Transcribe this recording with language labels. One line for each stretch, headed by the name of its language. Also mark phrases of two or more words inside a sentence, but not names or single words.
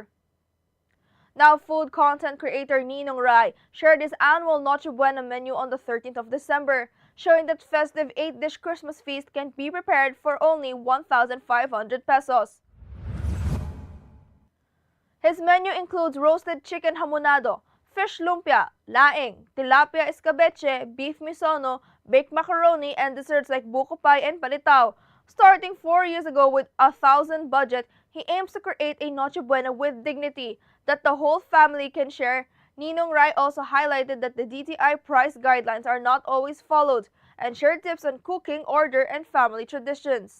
English: Now, food content creator Ninong Rai shared his annual Noche Buena menu on the 13th of December, showing that festive 8-dish Christmas feast can be prepared for only 1,500 pesos. His menu includes roasted chicken hamonado, fish lumpia, laing, tilapia escabeche, beef misono, baked macaroni, and desserts like buko pie and palitaw. Starting 4 years ago with 1,000 budget, he aims to create a Noche Buena with dignity that the whole family can share. Ninong Rai also highlighted that the DTI price guidelines are not always followed and shared tips on cooking, order, and family traditions.